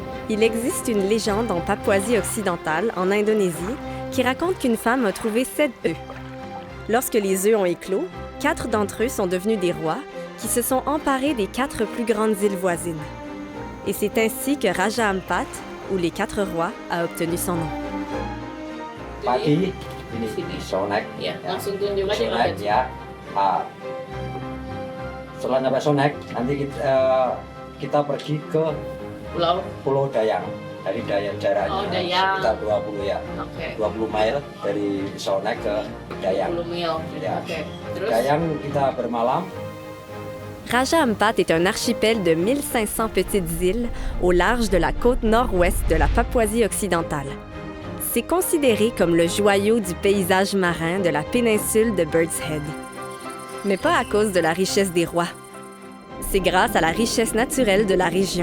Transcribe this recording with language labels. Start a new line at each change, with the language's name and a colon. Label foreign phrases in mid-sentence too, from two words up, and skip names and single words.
French: Il existe une légende en Papouasie-Occidentale, en Indonésie, qui raconte qu'une femme a trouvé 7 œufs. Lorsque les œufs ont éclos, 4 d'entre eux sont devenus des rois qui se sont emparés des 4 plus grandes îles voisines. Et c'est ainsi que Raja Ampat, ou les 4 rois, a obtenu son nom.
Indonesian: Pati, ini Sonek. Ya, langsung tunjuk aja Sonek Pak. ya. Setelah dapat Sonek, nanti kita pergi ke Pulau. Pulau Dayang. Dari Dayang jaraknya Oh, Dayang. sekitar 20 ya. Oke. 20 mil dari Sonek ke Dayang. 10 mil. Ya. Oke. Terus? Dayang kita bermalam.
French: Raja Ampat est un archipel de 1500 petites îles au large de la côte nord-ouest de la Papouasie-Occidentale. C'est considéré comme le joyau du paysage marin de la péninsule de Bird's Head. Mais pas à cause de la richesse des rois. C'est grâce à la richesse naturelle de la région.